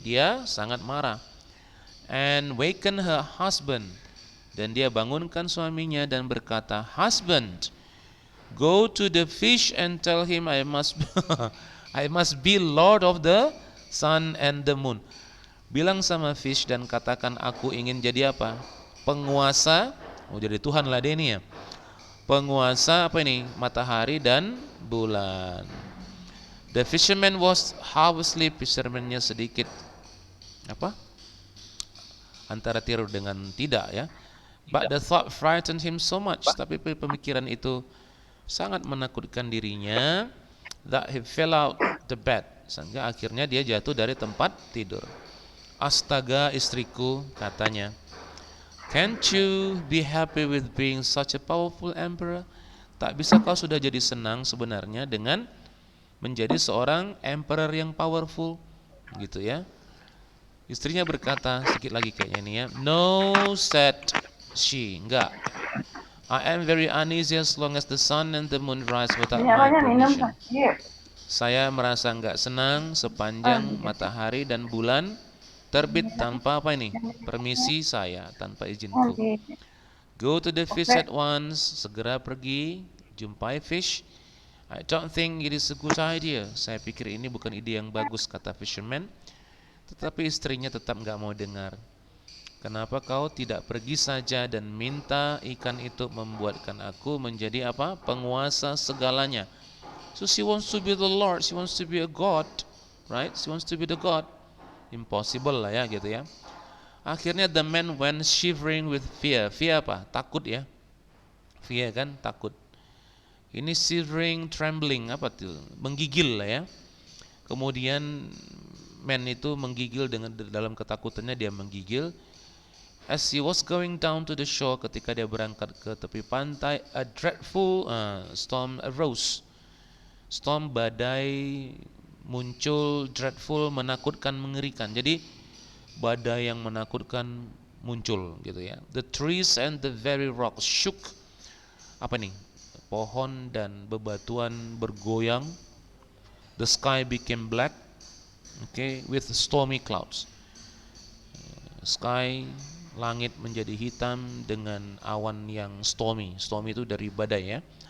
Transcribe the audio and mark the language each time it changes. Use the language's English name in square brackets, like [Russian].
[Indonesian] Dia sangat marah. [English] And waken her husband. [Indonesian] Dan dia bangunkan suaminya dan berkata, [English] husband, go to the fish and tell him I must be Lord of the sun and the moon. [Indonesian] Bilang sama fish dan katakan aku ingin jadi apa? Penguasa. Oh, jadi Tuhan lah dia ini ya. Penguasa apa ini? Matahari dan bulan. [English] The fisherman was half asleep. [Indonesian] Fisherman-nya sedikit apa? Antara tidur dengan tidak ya. [English] But the thought frightened him so much. [Indonesian] Tapi pemikiran itu sangat menakutkan dirinya [English] that he fell out the bed. [Indonesian] Sehingga akhirnya dia jatuh dari tempat tidur. Astaga istriku, katanya. [English] Can't you be happy with being such a powerful emperor? [Indonesian] Tak bisa kau sudah jadi senang sebenarnya dengan menjadi seorang emperor yang powerful, gitu ya. Istrinya berkata, sedikit lagi kayaknya ini ya. [English] No, said she. Enggak. I am very uneasy as long as the sun and the moon rise without my permission. [Indonesian] Saya merasa enggak senang sepanjang matahari dan bulan terbit tanpa apa ini? Permisi saya, tanpa izinku. [English] Go to the fish at once. [Indonesian] Segera pergi, jumpai fish. [English] I don't think it is a good idea. [Indonesian] Saya pikir ini bukan ide yang bagus, kata fisherman. Tetapi istrinya tetap enggak mau dengar. Kenapa kau tidak pergi saja dan minta ikan itu membuatkan aku menjadi apa? Penguasa segalanya. [English] So she wants to be the Lord, she wants to be a God, right? She wants to be the God. Impossible [Indonesian] lah ya gitu ya. Akhirnya [English] the man went shivering with fear. [Indonesian] Fear apa? Takut ya. Fear kan takut. Ini shivering, trembling apa tuh? Menggigil lah ya. Kemudian man itu menggigil dengan dalam ketakutannya dia menggigil. [English] As he was going down to the shore, [Indonesian] ketika dia berangkat ke tepi pantai, [English] a dreadful storm arose. [Indonesian] Storm, badai muncul, dreadful, menakutkan, mengerikan. Jadi badai yang menakutkan muncul gitu ya. [English] The trees and the very rocks shook. [Indonesian] Apa nih? Pohon dan bebatuan bergoyang. [English] The sky became black, okay, with stormy clouds. [Indonesian] Sky, langit menjadi hitam dengan awan yang stormy. Stormy itu dari badai ya.